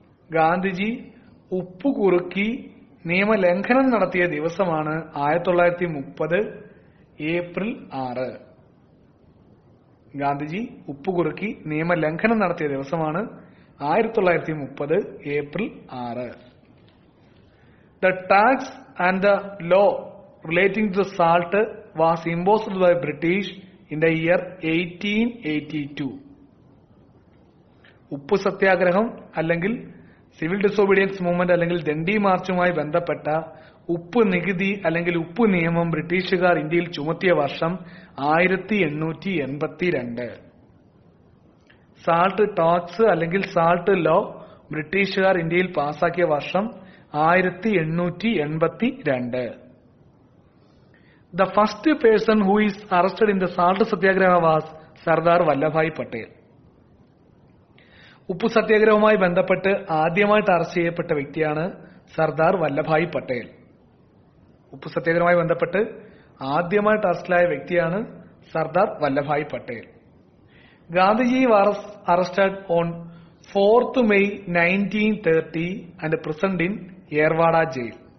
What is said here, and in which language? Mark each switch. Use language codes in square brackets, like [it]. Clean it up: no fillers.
[ml] ഗാന്ധിജി ഉപ്പ് കുറുക്കി നിയമലംഘനം നടത്തിയ ദിവസമാണ് 1930 ഏപ്രിൽ 6. ഗാന്ധിജി ഉപ്പ് കുറുക്കി നിയമലംഘനം നടത്തിയ ദിവസമാണ് 1930 April 6. [en] The tax and the law relating to the salt was imposed by British in the year 1882. [ml] ഉപ്പ് സത്യാഗ്രഹം അല്ലെങ്കിൽ സിവിൽ ഡിസോബീഡിയൻസ് മൂവ്മെന്റ് അല്ലെങ്കിൽ ദണ്ഡി മാർച്ചുമായി ബന്ധപ്പെട്ട ഉപ്പ് നികുതി അല്ലെങ്കിൽ ഉപ്പ് നിയമം ബ്രിട്ടീഷുകാർ ഇന്ത്യയിൽ ചുമത്തിയ വർഷം 1882. സാൾട്ട് ടാക്സ് അല്ലെങ്കിൽ സാൾട്ട് ലോ ബ്രിട്ടീഷുകാർ ഇന്ത്യയിൽ പാസാക്കിയ വർഷം 1882. [en] The first person who is arrested in the salt satyagraha was Sardar Vallabhbhai Patel. [ml] ഉപ്പു സത്യാഗ്രഹവുമായി ബന്ധപ്പെട്ട് ആദ്യമായിട്ട് അറസ്റ്റ് ചെയ്യപ്പെട്ട വ്യക്തിയാണ് സർദാർ വല്ലഭായ് പട്ടേൽ. ഉപ്പു സത്യാഗ്രഹവുമായി ബന്ധപ്പെട്ട് ആദ്യമായിട്ട് അറസ്റ്റിലായ വ്യക്തിയാണ് Sardar Vallabhbhai Patel. [en] Gandhiji was arrested on 4th May 1930 and present in Yerwada jail.